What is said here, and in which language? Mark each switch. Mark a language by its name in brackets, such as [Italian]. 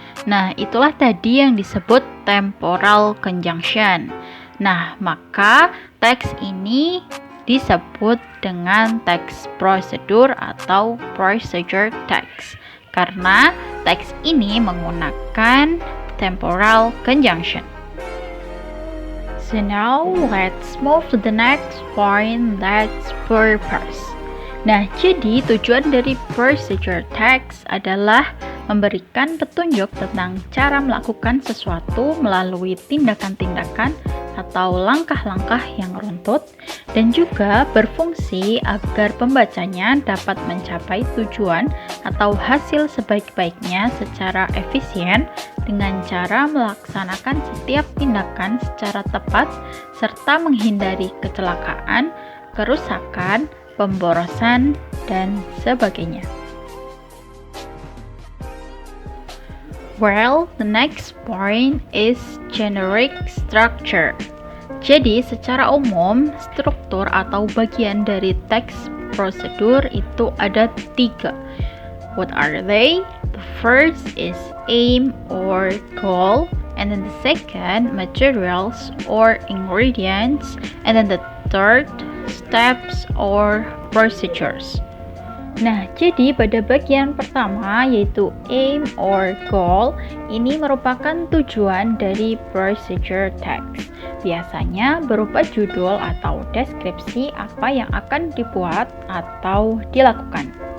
[Indonesian] Nah, itulah tadi yang disebut temporal conjunction. Nah, maka teks ini disebut dengan teks prosedur atau procedure text karena teks ini menggunakan temporal conjunction. [English] So now let's move to the next point, that's purpose. [Indonesian] Nah, jadi tujuan dari procedure text adalah memberikan petunjuk tentang cara melakukan sesuatu melalui tindakan-tindakan atau langkah-langkah yang runtut dan juga berfungsi agar pembacanya dapat mencapai tujuan atau hasil sebaik-baiknya secara efisien dengan cara melaksanakan setiap tindakan secara tepat serta menghindari kecelakaan, kerusakan, pemborosan, dan sebagainya. [English] Well, the next point is generic structure. [Indonesian] Jadi, secara umum, struktur atau bagian dari teks prosedur itu ada 3. [English] What are they? The first is aim or goal, and then the second, materials or ingredients, and then the third, steps or procedures. [Indonesian] Nah, jadi pada bagian pertama yaitu aim or goal, ini merupakan tujuan dari procedure text. Biasanya berupa judul atau deskripsi apa yang akan dibuat atau dilakukan.